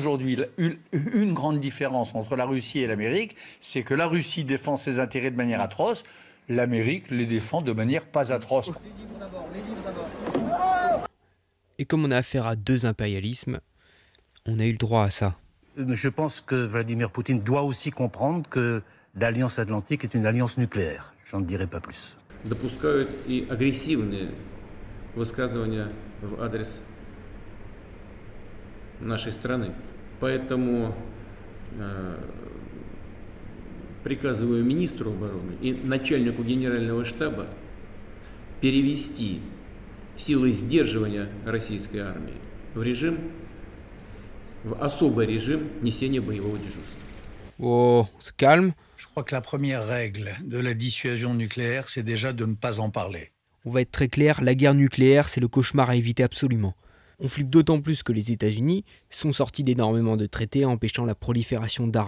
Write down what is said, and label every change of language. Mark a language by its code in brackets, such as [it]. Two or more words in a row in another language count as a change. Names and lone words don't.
[fr] Aujourd'hui, une grande différence entre la Russie et l'Amérique, c'est que la Russie défend ses intérêts de manière atroce, l'Amérique les défend de manière pas atroce. Et comme on a affaire à 2 impérialismes, on a eu le droit à ça. Je pense que Vladimir Poutine doit aussi comprendre que l'Alliance Atlantique est une alliance nucléaire. J'en dirai pas plus. [ru] Допускают и агрессивные высказывания в адрес нашей страны. Поэтому приказываю министру обороны и начальнику генерального штаба перевести силы сдерживания российской армии в особый régime несения боевого дежурства. [fr] Oh, on se calme. Je crois que la première règle de la dissuasion nucléaire, c'est déjà de ne pas en parler. On va être très clair, la guerre nucléaire, c'est le cauchemar à éviter absolument. On flippe d'autant plus que les États-Unis sont sortis d'énormément de traités empêchant la prolifération d'armes.